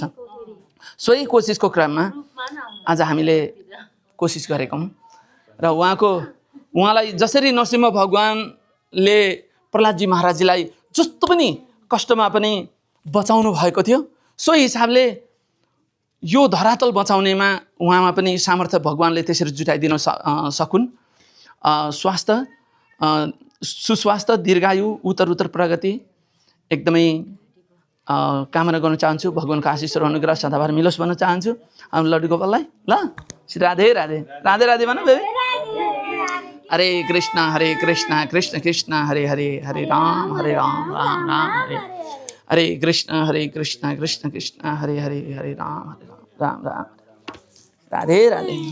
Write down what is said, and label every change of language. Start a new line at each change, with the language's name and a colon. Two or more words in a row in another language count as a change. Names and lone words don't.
Nepali: सोही कोसिसको क्रममा आज हामीले कोसिस गरेका हौँ र उहाँलाई जसरी नरसिंह भगवानले प्रहलादजी महाराजजीलाई जस्तो पनि कष्टमा पनि बचाउनु भएको थियो, सोही हिसाबले यो धरातल बचाउनेमा उहाँमा पनि सामर्थ्य भगवानले त्यसरी जुटाइदिन सकुन्। स्वास्थ्य, सुस्वास्थ्य, दीर्घायु, उत्तर प्रगति एकदमै कामना गर्न चाहन्छु। भगवानको आशिष र अनुग्रह सदाभर मिलोस् भन्न चाहन्छु हाम्रो लड्डु गोपाललाई। ल राधे राधे राधे राधे भन बेबी।
Sanskrit: हरे कृष्ण कृष्ण कृष्ण हरे हरे, हरे राम राम राम हरे हरे, कृष्ण कृष्ण कृष्ण हरे हरे, हरे राम राम राम।
Nepali: राधे राधे।